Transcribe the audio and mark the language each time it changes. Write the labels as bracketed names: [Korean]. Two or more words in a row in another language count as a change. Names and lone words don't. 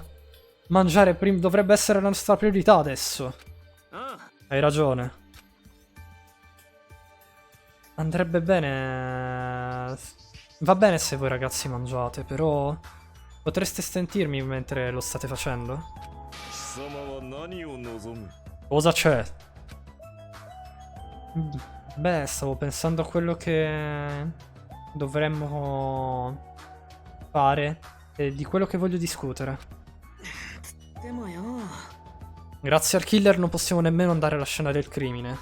[Italian] Mangiare dovrebbe essere la nostra priorità adesso. あ Hai ragione. Andrebbe bene... Va bene se voi ragazzi mangiate, però... Potreste sentirmi mentre lo state facendo? [Japanese] 貴様は何を望む？ [Italian] Cosa c'è? Beh, stavo pensando a quello che dovremmo fare e di quello che voglio discutere. [Japanese] でもよ。 [Italian] Grazie al killer non possiamo nemmeno andare alla scena del crimine.